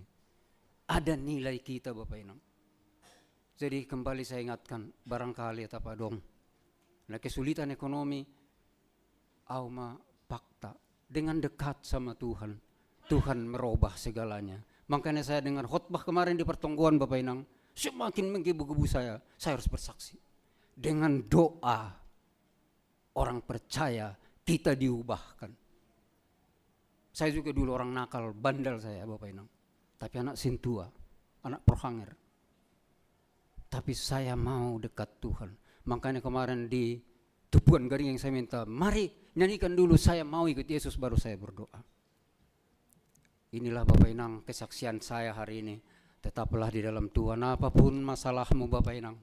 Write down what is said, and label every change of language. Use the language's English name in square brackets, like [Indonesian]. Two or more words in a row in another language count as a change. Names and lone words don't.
[Indonesian] Ada nilai kita Bapak Inang. Jadi kembali saya ingatkan, barangkali apa dong, nah kesulitan ekonomi, auma fakta, dengan dekat sama Tuhan, Tuhan merubah segalanya. Makanya saya dengar khotbah kemarin di pertongguan Bapak Inang, semakin menggebu-gebu saya harus bersaksi. Dengan doa, orang percaya kita diubahkan. Saya juga dulu orang nakal, bandel saya Bapak Inang. Tapi anak sintua, anak prohanger. Tapi saya mau dekat Tuhan. Makanya kemarin di Tubuhan Garing yang saya minta, mari nyanyikan dulu, saya mau ikut Yesus, baru saya berdoa. Inilah Bapak Inang kesaksian saya hari ini. Tetaplah di dalam Tuhan, apapun masalahmu Bapak Inang.